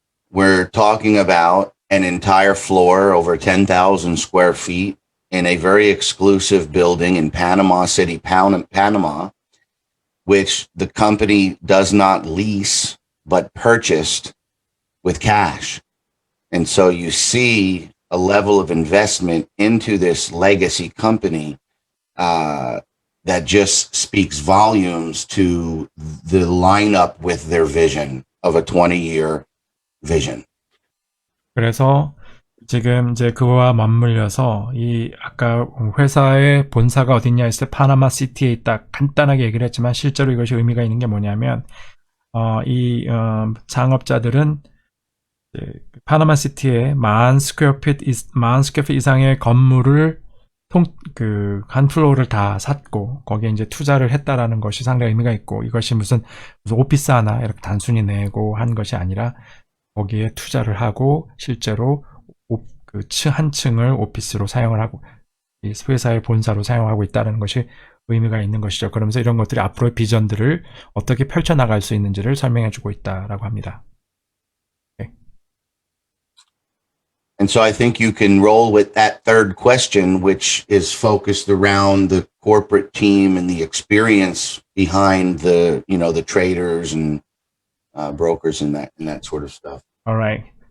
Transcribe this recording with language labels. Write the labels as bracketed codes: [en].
[en] We're talking about an entire floor over 10,000 square feet in a very exclusive building in Panama City, Panama, which the company does not lease, but purchased with cash. And so you see a level of investment into this legacy company that just speaks volumes to the lineup with their vision of a 20-year vision. [ko] 그래서 지금 이제 그거와 맞물려서 이 아까 회사의 본사가 어딨냐 했을 때 파나마 시티에 있다 간단하게 얘기를 했지만 실제로 이것이 의미가 있는 게 뭐냐면 이 창업자들은 파나마 시티에 10,000 스퀘어핏 이상의 건물을 한 플로어를 다 샀고 거기에 이제 투자를 했다라는 것이 상당히 의미가 있고 이것이 무슨 오피스 하나 이렇게 단순히 내고 한 것이 아니라 거기에 투자를 하고 실제로 한 층을 오피스로 사용을 하고 이 회사의 본사로 사용하고 있다는 것이 의미가 있는 것이죠. 그러면서 이런 것들이 앞으로의 비전들을 어떻게 펼쳐나갈 수 있는지를 설명해주고 있다라고 합니다. 네. [en] And so I think you can roll with that third question, which is focused around the corporate team and the experience behind the traders and brokers and that sort of stuff. All right.